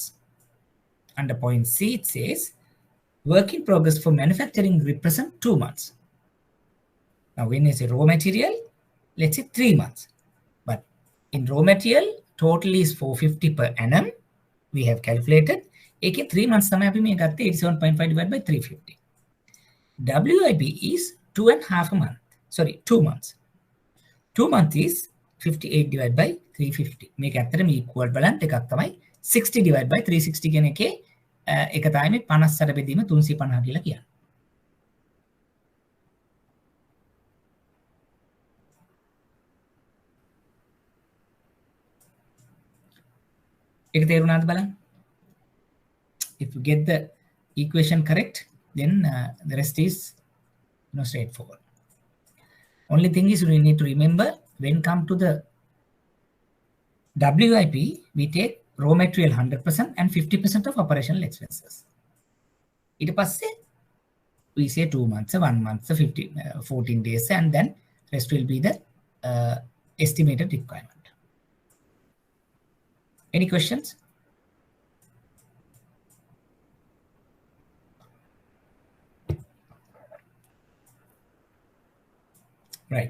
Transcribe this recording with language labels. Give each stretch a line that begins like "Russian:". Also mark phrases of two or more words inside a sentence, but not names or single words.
English: Under point C it says work in progress for manufacturing represent 2 months. Now when you say raw material, let's say 3 months. But in raw material, total is 450 per annum. We have calculated. 3 months
Sinhala: තමයි අපි මේ ගත්තේ
English: 87.5 divided by 350. WIP is 2.5 months. Sorry, 2 months. 2 months is 58 divided by 350.
Sinhala: මේක ඇත්තටම
English: equal balance
Sinhala: එකක් තමයි 60
English: divided by
Sinhala: 360 කියන එකේ එක තමයි 50ට බෙදීම 350 කියලා කියන්නේ. ඒක තේරුණාද බලන්න?
English: If you get the equation correct, then the rest is straightforward. Only thing is we need to remember when come to the WIP, we take raw material 100% and 50% of operational expenses.
Sinhala: ඊට පස්සේ
English: we say 2 months, 1 month, 14 days, and then rest will be the estimated requirement. Any questions? Right.